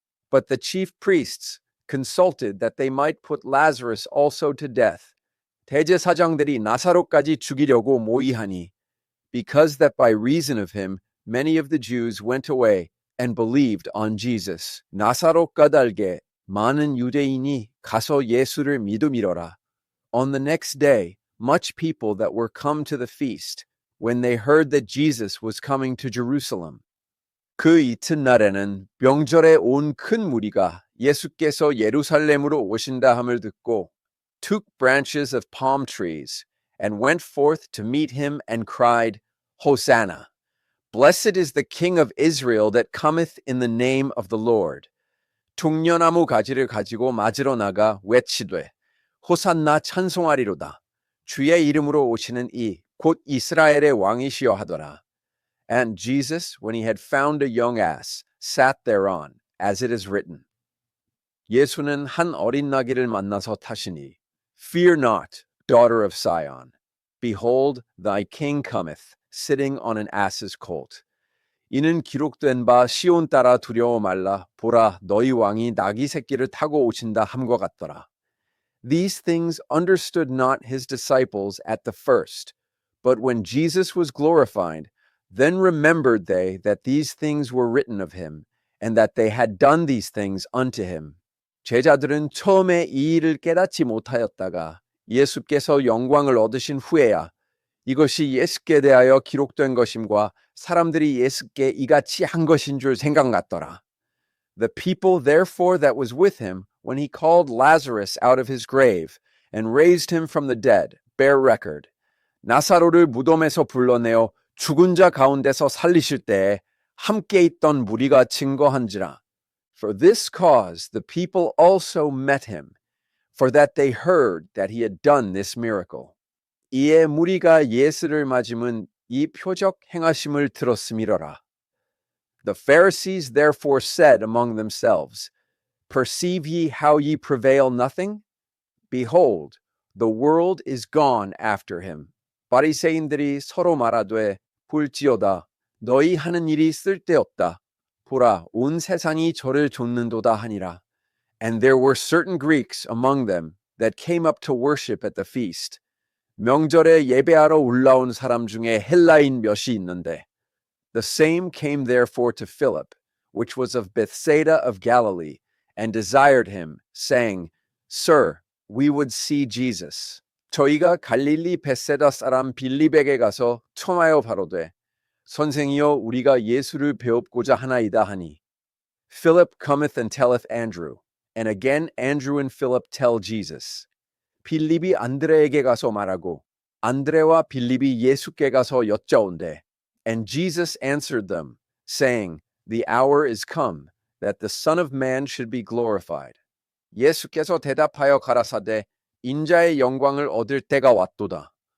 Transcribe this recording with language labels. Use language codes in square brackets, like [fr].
[en] But the chief priests consulted that they might put Lazarus also to death. [ko] 대제사장들이 나사로까지 죽이려고 모의하니 [en] because that by reason of him many of the Jews went away and believed on Jesus. [ko] 나사로 까닭에 많은 유대인이 가서 예수를 믿음이로라. [en] On the next day, much people that were come to the feast, when they heard that Jesus was coming to Jerusalem. [ko] 그 이튿날에는 명절에 온 큰 무리가 예수께서 예루살렘으로 오신다 함을 듣고 [en] took branches of palm trees and went forth to meet him and cried, Hosanna! Blessed is the King of Israel that cometh in the name of the Lord. [ko] 종려나무 가지를 가지고 맞으러 나가 외치되 호산나 찬송하리로다. 주의 이름으로 오시는 이 곧 이스라엘의 왕이시여 하더라. [en] And Jesus, when he had found a young ass, sat thereon, as it is written. [ko] 예수는 한 어린 나귀를 만나서 타시니 [en] Fear not, daughter of Sion. Behold, thy king cometh, sitting on an ass's colt. [ko] 이는 기록된 바 시온 따라 두려워 말라. 보라, 너희 왕이 나귀 새끼를 타고 오신다 함과 같더라. [en] These things understood not his disciples at the first, but when Jesus was glorified, then remembered they that these things were written of him, and that they had done these things unto him. [ko] 제자들은 처음에 이 일을 깨닫지 못하였다가 예수께서 영광을 얻으신 후에야 이것이 예수께 대하여 기록된 것임과 사람들이 예수께 이같이 한 것인 줄 생각났더라. [en] The people therefore that was with him, when he called Lazarus out of his grave and raised him from the dead, bear record. [ko] 나사로를 무덤에서 불러내어 죽은 자 가운데서 살리실 때에 함께 있던 무리가 증거한지라. [en] For this cause the people also met him, for that they heard that he had done this miracle. [ko] 이에 무리가 예수를 맞음은 이 표적 행하심을 들었음이로라. [en] The Pharisees therefore said among themselves, Perceive ye how ye prevail nothing? Behold, the world is gone after him. [ko] 바리새인들이 서로 말하되 볼지어다 너희 하는 일이 쓸데없다. 보라 온 세상이 저를 좇는도다 하니라. [en] And there were certain Greeks among them that came up to worship at the feast. [ko] 명절에 예배하러 올라온 사람 중에 헬라인 몇이 있는데 [en] The same came therefore to Philip, which was of Bethsaida of Galilee, and desired him, saying, Sir, we would see Jesus. [ko] 저희가 갈릴리 벳세다 사람 빌립에게 가서 청하여 바로되 선생이여 우리가 예수를 배웁고자 하나이다 하니 [en] Philip cometh and telleth Andrew, and again Andrew and Philip tell Jesus. [ko] 빌립이 안드레에게 가서 말하고 안드레와 빌립이 예수께 가서 여짜온대. [en] And Jesus answered them, saying, The hour is come, that the Son of Man should be glorified. [ko] 예수께서 대답하여 가라사대 인자의 영광을 얻을 때가 왔도다.